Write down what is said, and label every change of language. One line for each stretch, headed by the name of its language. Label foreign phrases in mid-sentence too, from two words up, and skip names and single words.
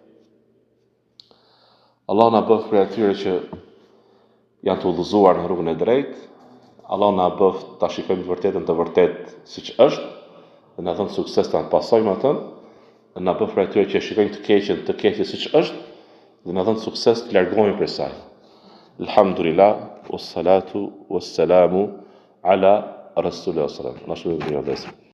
Albanian: Allah na bëf për atyre që janë të udhëzuar në rrugën e drejtë. Allah na bëf ta shikojmë të vërtetën të vërtetë siç është, dhe na dhon sukses ta pasojmë atë. Dhe na bëf për atyre që shikojnë të keqen siç është, dhe na dhon sukses të largohemi prej saj.
Arabic: الحمد لله والصلاة والسلام على رسول الله صلى الله عليه وسلم.